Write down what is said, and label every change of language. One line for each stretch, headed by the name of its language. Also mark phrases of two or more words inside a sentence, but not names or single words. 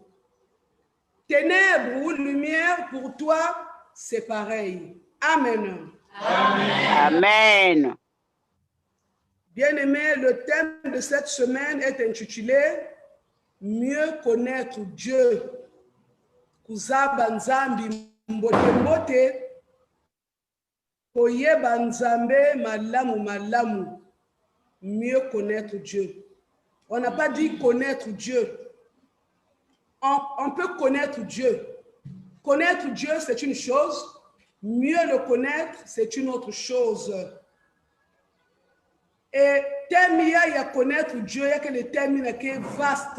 French: Ténèbres ou lumière, pour toi, c'est pareil. Amen. Amen. Amen. Bien-aimés, le thème de cette semaine est intitulé « Mieux connaître Dieu ».
Kituba (Democratic Republic of Congo): Kuzaba nzambi mbote mbote,
Lingala: koyeba nzambe malamu malamu.
French: Mieux connaître Dieu. On n'a pas dit connaître Dieu. On peut connaître Dieu. Connaître Dieu, c'est une chose. Mieux le connaître, c'est une autre chose. Et thème il y a connaître Dieu, il y a que le thème qui est vaste.